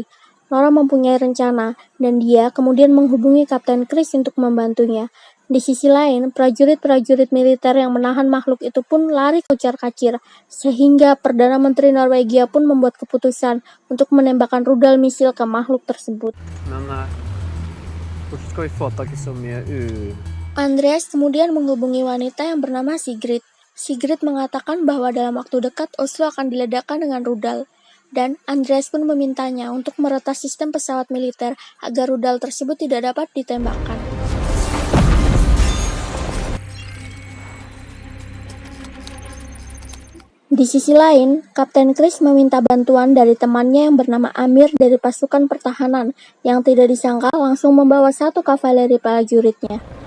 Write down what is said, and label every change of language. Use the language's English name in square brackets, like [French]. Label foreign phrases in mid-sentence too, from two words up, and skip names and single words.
[Indonesian] Nora mempunyai rencana, dan dia kemudian menghubungi Kapten Chris untuk membantunya. Di sisi lain, prajurit-prajurit militer yang menahan makhluk itu pun lari kocar-kacir, sehingga Perdana Menteri Norwegia pun membuat keputusan untuk menembakkan rudal misil ke makhluk tersebut. [Norwegian] Men hvordan skal vi få tak i så mye [Indonesian] Andreas kemudian menghubungi wanita yang bernama Sigrid. Sigrid mengatakan bahwa dalam waktu dekat Oslo akan diledakkan dengan rudal. Dan Andreas pun memintanya untuk meretas sistem pesawat militer agar rudal tersebut tidak dapat ditembakkan. Di sisi lain, Kapten Chris meminta bantuan dari temannya yang bernama Amir dari pasukan pertahanan, yang tidak disangka langsung membawa satu kavaleri prajuritnya.